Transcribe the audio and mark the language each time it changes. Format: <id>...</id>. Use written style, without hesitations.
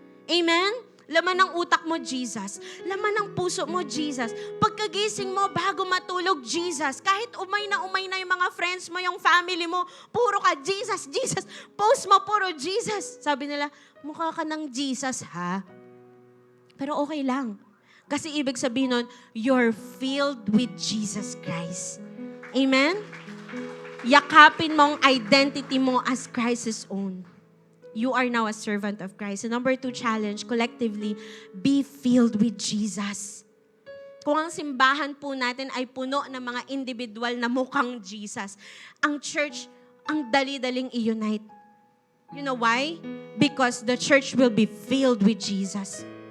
<tl>Amen? Laman ng utak mo, Jesus. Laman ng puso mo, Jesus. Pagkagising mo, bago matulog, Jesus. Kahit umay na yung mga friends mo, yung family mo, puro ka, Jesus. Post mo, puro Jesus. Sabi nila, mukha ka ng Jesus, ha? Pero okay lang. Kasi ibig sabihin nun,</tl> <en>you're filled with Jesus Christ. Amen?</en> <tl>Yakapin mo ang identity mo</tl> <en>as Christ's own. You are now a servant of Christ. And number 2 challenge, collectively, be filled with Jesus.</en> <tl>Kung ang simbahan po natin ay puno ng mga individual na mukhang Jesus, ang church, ang dali-daling i-unite.</tl> <en>You know why? Because the church will be filled with Jesus.</en>